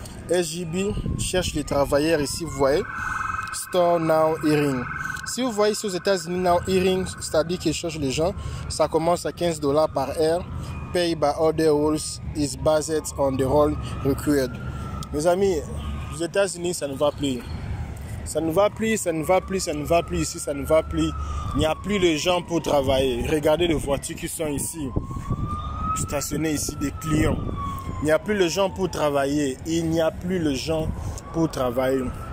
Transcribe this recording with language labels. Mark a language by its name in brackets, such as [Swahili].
[French] HEB cherche des travailleurs ici, vous voyez. [English] Store Now Hiring. [French] Si vous voyez ici aux États-Unis, [English] Now Hiring, [French] c'est-à-dire qu'ils cherchent les gens, ça commence à $15 par heure. [English] Pay by other roles is based on the role required. [French] Mes amis, aux États-Unis, ça ne va plus. Ça ne va plus ici, ça ne va plus. Il n'y a plus de gens pour travailler. Regardez les voitures qui sont ici, stationnées ici, des clients. Il n'y a plus de gens pour travailler. Il n'y a plus de gens pour travailler.